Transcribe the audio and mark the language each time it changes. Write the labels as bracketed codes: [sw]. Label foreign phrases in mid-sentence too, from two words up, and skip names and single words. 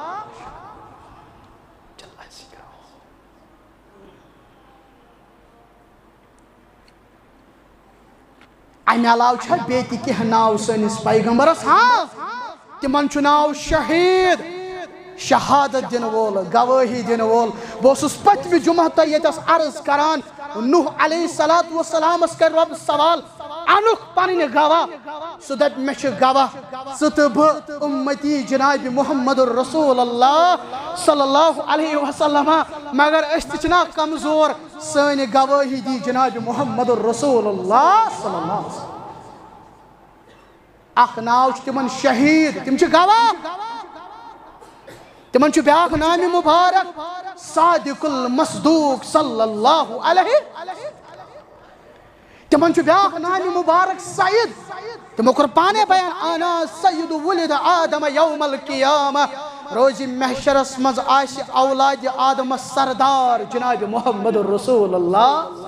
[ks] امہِ علاوٕ چھا بیٚیہِ تہِ کینٛہہ ناو سٲنِس پیغمبرس تِمن چھُ ناو شہیٖد شہادت دن وول گوٲہی دن وول بہٕ اوسُس پٔتمہِ جمعہ تۄہہِ ییٚتٮ۪س عرض کران نوح [ar] علیہ السلامس [ks] کر رب سوال انُکھ پنٕنۍ گواہ سُہ دپہِ مےٚ چھِ گواہ ژٕ تہٕ بہٕ اُمتی جناب محمد رسول اللہ [ar] صلی اللہ علیہ وسلم [ks] مگر أسۍ تہِ چھِنا کمزور سٲنۍ گوٲہی دی جناب محمد رسول اللہ [ar] صلی اللہ علیہ وسلم [ks] اکھ ناو چھُ تِمن شہیٖد تِم چھِ گواہ تمن چھُ بیاکھ نامہِ مبارک [ar] صادق المصدوق صلی اللہ علیہ [ks] تمن چھُ بیاکھ نامہِ مبارک سعید تمو کوٚر پانے بیان [ar] انا سید ولد آدم یوم القیامہ [ks] روزِ محشرس مز آسہِ اولادِ آدمس سردار جناب محمد رسول اللہ